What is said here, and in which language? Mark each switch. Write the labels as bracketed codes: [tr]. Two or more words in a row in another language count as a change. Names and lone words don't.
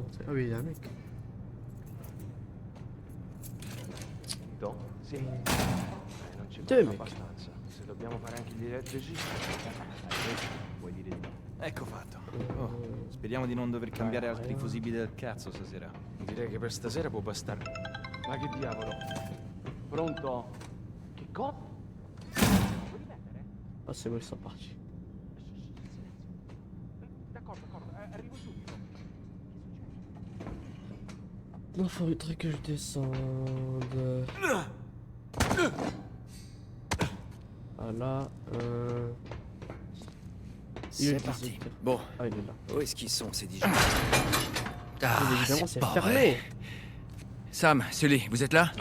[fr] Ah oui, il y a un mec. [it] Vito? Sì. Non ci Te, fanno [fr] mec. [it] abbastanza. Se dobbiamo fare anche gli elettricisti, vuoi dire di no? Ecco fatto. Oh, speriamo di non dover cambiare altri fusibili del cazzo stasera. Direi che per stasera può bastare. Ma che diavolo? Pronto? Che cosa? [fr] Ah, c'est bon, ils sont partis. [it] D'accordo, arrivo subito. [fr] Il faudrait que je descende. Ah là, C'est parti. Bon. Ah, il est là. Où est-ce qu'ils sont, ces Dijon? Ah, évidemment, c'est c'est pas fermé. vrai. Sam, Sully, vous êtes là?